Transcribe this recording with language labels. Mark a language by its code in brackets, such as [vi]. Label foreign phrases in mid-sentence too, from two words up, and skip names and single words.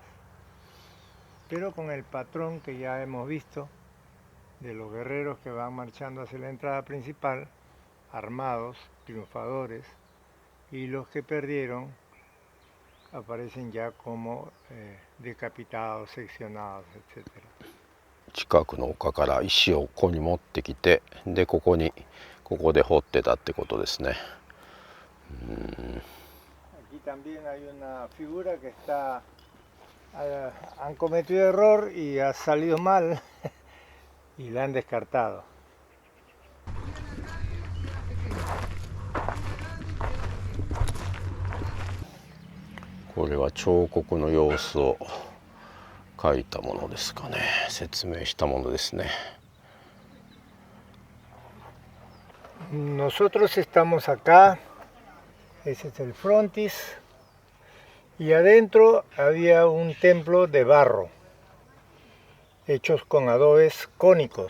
[es] Pero con el patrón que ya hemos visto de los guerreros que van marchando hacia la entrada principal, armados, triunfadores, y los que perdieron aparecen ya como decapitados, seccionados, etc. [ja] 近くの丘から石をここに持ってきて、でここで掘ってたってことですね。 [es] Aquí también hay una figura que está, han cometido error y ha salido mal y la han descartado. [ja] これは彫刻の様子を書いたものですかね、説明したものですね。 [es] Nosotros estamos acá, ese es el frontis, y adentro había un templo de barro, hechos con adobes cónicos.